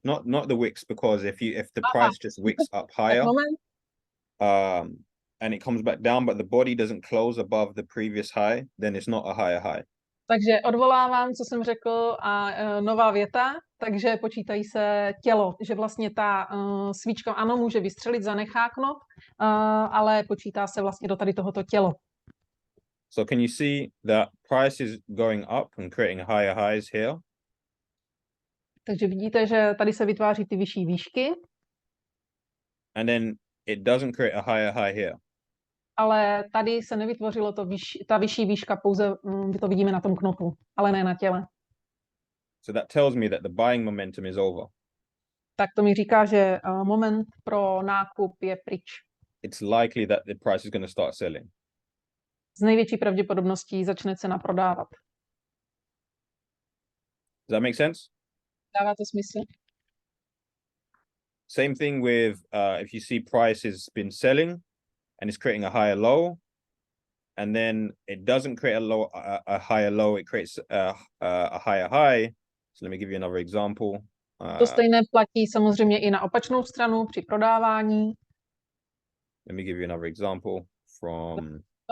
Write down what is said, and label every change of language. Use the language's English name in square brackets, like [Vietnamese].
[English] Not the wicks, because if the price just wicks up [Czech] Tak [English] higher, [Czech] moment. [English] and it comes back down, but the body doesn't close above the previous high, then it's not a higher high. [Czech] Takže odvolávám, co jsem řekl a nová věta, takže počítají se tělo, že vlastně ta svíčka ano může vystřelit, zanechá knot, ale počítá se vlastně do tady tohoto tělo. [English] So can you see that price is going up and creating higher highs here? [Czech] Takže vidíte, že tady se vytváří ty vyšší výšky, [English] And then it doesn't create a higher high here. [Czech] ale tady se nevytvořilo ta vyšší výška, pouze to vidíme na tom knotu, ale ne na těle. [English] So that tells me that the buying momentum is over. [Czech] Tak to mi říká, že moment pro nákup je pryč. [English] It's likely that the price is going to start selling. [Czech] S největší pravděpodobností začne cena prodávat. [English] Does that make sense? [Czech] Dává to smysl? [English] Same thing with if you see price has been selling and it's creating a higher low, and then it doesn't create a higher low, it creates a higher high. So let me give you another example. [Czech] To stejné platí samozřejmě i na opačnou stranu při prodávání. [English] Let me give you another example from.